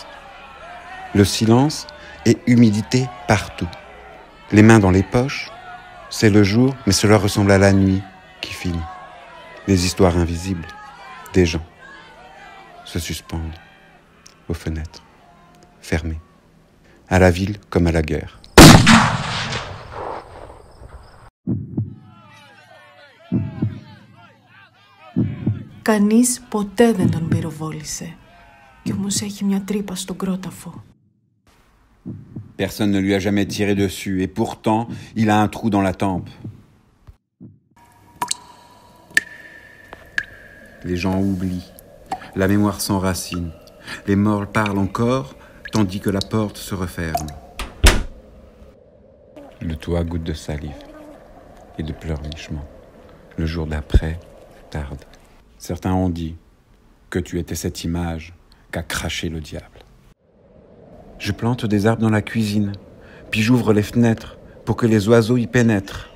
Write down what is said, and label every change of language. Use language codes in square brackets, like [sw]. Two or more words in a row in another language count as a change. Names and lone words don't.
[fr] Le silence et humidité partout. Les mains dans les poches, c'est le jour, mais cela ressemble à la nuit qui finit. Les histoires invisibles, des gens, se suspendent aux fenêtres, fermées, à la ville comme à la guerre. [el] Κανείς ποτέ δεν τον πυροβόλησε κι όμως έχει μια τρύπα στον κρόταφο. [fr] Personne ne lui a jamais tiré dessus et pourtant, il a un trou dans la tempe. Les gens oublient, la mémoire s'enracine, les morts parlent encore tandis que la porte se referme. Le toit goûte de salive et de pleurnichement. Le jour d'après tarde. Certains ont dit que tu étais cette image qu'a craché le diable. Je plante des arbres dans la cuisine, puis j'ouvre les fenêtres pour que les oiseaux y pénètrent.